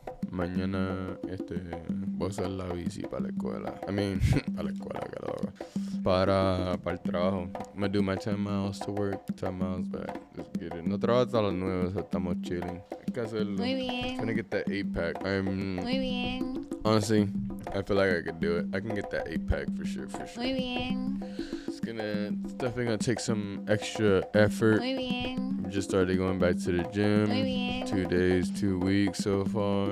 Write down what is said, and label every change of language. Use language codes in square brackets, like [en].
[es] mañana voy a usar la bici para la escuela. [en] I mean, [es] a la escuela, que lo haga. Para el trabajo. [en] Me do my 10 miles to work, 10 miles back. Just get it. [es] No trabajo hasta las 9, so estamos chilling. Hay que hacerlo. Muy bien. [en] Trying to get that 8-pack. [es] Muy bien. [en] Honestly, I feel like I could do it. I can get that 8-pack for sure. [es] Muy bien. [en] It's definitely gonna take some extra effort. [es] Muy bien. [en] Just started going back to the gym. [es] Muy bien. [en] 2 days, 2 weeks so far.